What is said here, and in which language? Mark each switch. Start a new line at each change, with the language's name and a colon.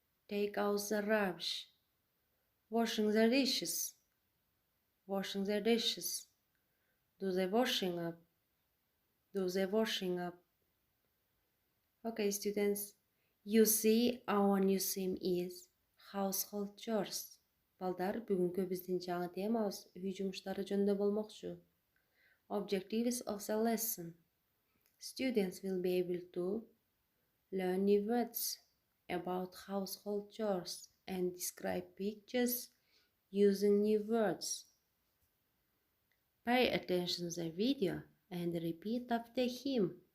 English: Take out the rubbish. Washing the dishes. Washing the dishes. Do the washing up. Do the washing up. Okay, students. You see our new theme is household chores.
Kyrgyz: Балдар, бүгүнкү биздин жаңы темабыз үй жумуштары жөнүндө болмокчу.
English: Objectives of the lesson. Students will be able to learn new words about household chores and describe pictures using new words. Pay attention to the video and repeat after him.